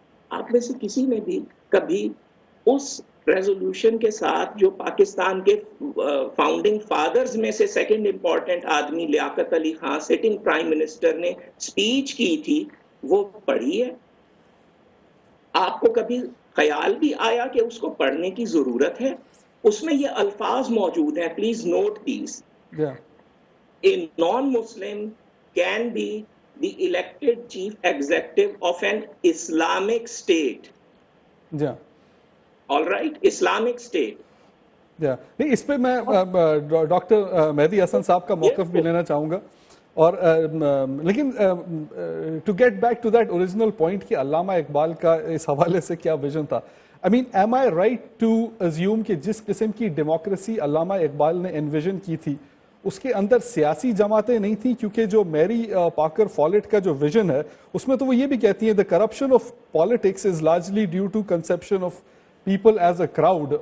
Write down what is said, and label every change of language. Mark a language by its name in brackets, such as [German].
[Urdu] آپ میں سے کسی نے بھی کبھی اس ریزولوشن کے ساتھ جو پاکستان کے فاؤنڈنگ فادرز میں سے سیکنڈ امپورٹنٹ آدمی Liaquat Ali Khan sitting prime minister نے سپیچ کی تھی وہ پڑھی ہے؟ آپ کو کبھی خیال بھی آیا کہ اس کو پڑھنے کی ضرورت ہے؟ اس میں یہ الفاظ موجود ہیں، [English] Please note these. A non-Muslim can be the elected chief executive of an Islamic state. Yeah. All right, Islamic state. [Urdu] نہیں اس پہ میں ڈاکٹر مہدی حسن صاحب کا موقف بھی لینا چاہوں گا، اور لیکن [English] to get back to that original point [Urdu] کہ علامہ اقبال کا اس حوالے سے کیا ویژن تھا. [English] I mean am I right to assume [Urdu] کہ جس قسم کی ڈیموکریسی علامہ اقبال نے انویژن کی تھی اس کے اندر سیاسی جماعتیں نہیں تھیں؟ کیونکہ جو میری پاکر فالٹ کا جو ویژن ہے اس میں تو وہ یہ بھی کہتی ہیں [English] The corruption of politics is largely due to conception of people as a crowd.